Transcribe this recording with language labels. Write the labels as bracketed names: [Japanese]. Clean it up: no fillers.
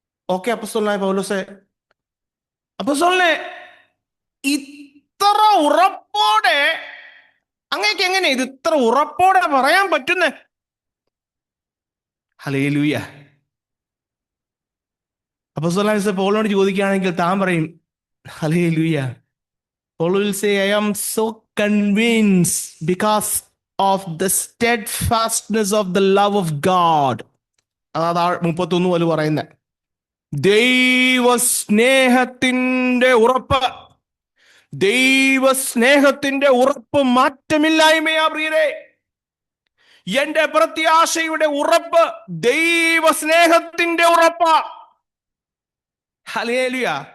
[Malayalam] Okay, അപ്പോസ്തലനായ അപ്പോസ്തലനെ ഇത്ര ഉറപ്പോടെ അങ്ങേക്ക് എങ്ങനെ ഇത് ഇത്ര ഉറപ്പോടെ പറയാൻ പറ്റുന്നേ? ഹല്ലേലൂയ. അപ്പോസ്തലനായ പൗലോട് ചോദിക്കുകയാണെങ്കിൽ താൻ പറയും hallelujah. [English] Paul will say, I am so convinced because of the steadfastness of the love of God. [Malayalam] അതാ 31 പോലെ പറയുന്നത്. ദൈവസ്നേഹത്തിന്റെ ഉറപ്പ്, ദൈവസ്നേഹത്തിന്റെ ഉറപ്പ് മാറ്റമില്ലായ്മയാ പ്രിയരെ. എന്റെ പ്രത്യാശയുടെ ഉറപ്പ് ദൈവസ്നേഹത്തിന്റെ ഉറപ്പാ. ഹല്ലേലൂയ.